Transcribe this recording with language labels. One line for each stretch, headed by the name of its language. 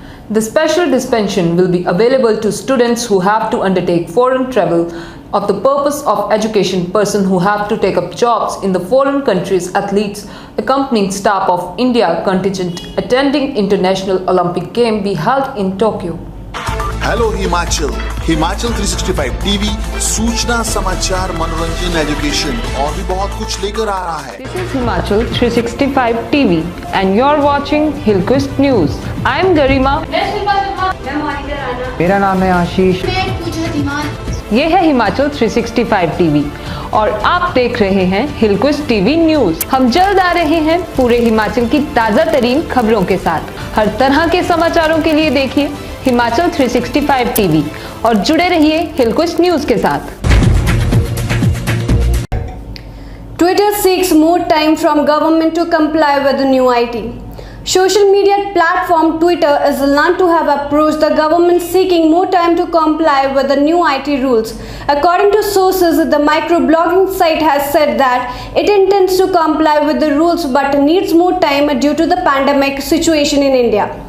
English: The special dispensation will be available to students who have to undertake foreign travel of the purpose of education, persons who have to take up jobs in the foreign countries, athletes, accompanying staff of India contingent attending International Olympic Game be held in Tokyo.
Hindi: Hello Himachal, Himachal 365 TV सूचना, समाचार, मनोरंजन, education और भी बहुत कुछ लेकर आ रहा है।
English: This is Himachal 365 TV and you're watching Hillquist News. I'm Garima.
Hindi: मेरा नाम है आशीष। ये है हिमाचल 365 टीवी और आप देख रहे हैं हिलक्विस्ट टीवी न्यूज। हम जल्द आ रहे हैं पूरे हिमाचल की ताज़ा तरीन खबरों के साथ। हर तरह के समाचारों के लिए देखिए हिमाचल 365 टीवी और जुड़े रहिए हिलक्विस्ट न्यूज के साथ।
English: Twitter seeks more time from government to comply with the new IT. Social media platform Twitter is learned to have approached the government seeking more time to comply with the new IT rules. According to sources, the microblogging site has said that it intends to comply with the rules but needs more time due to the pandemic situation in India.